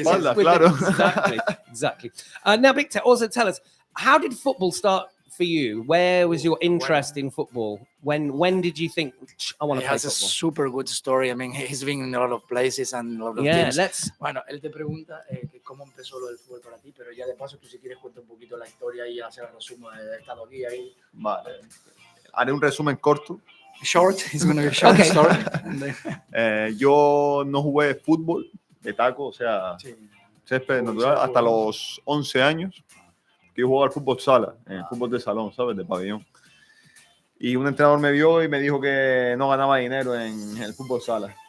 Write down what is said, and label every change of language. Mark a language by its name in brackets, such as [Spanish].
[English] Exactly. Now, Victor, also tell us, how did football start for you? Where was your interest in football? When did you think, I want to play football? He has a super good story. I mean, he's been in a lot of places and a lot of teams. [Spanish] Bueno, él te pregunta que cómo empezó lo del fútbol para ti, pero ya de paso tú, si quieres, cuenta un poquito la historia y hacer el resumen de estado aquí ahí. Vale. Haré un resumen corto. [English] Short, it's going to be a short story. [Spanish] Yo no jugué fútbol de taco, o sea, césped natural, hasta los 11 años. Que yo jugaba al fútbol sala, fútbol de salón, ¿sabes? De pabellón. Y un entrenador me vio y me dijo que no ganaba dinero en el fútbol sala.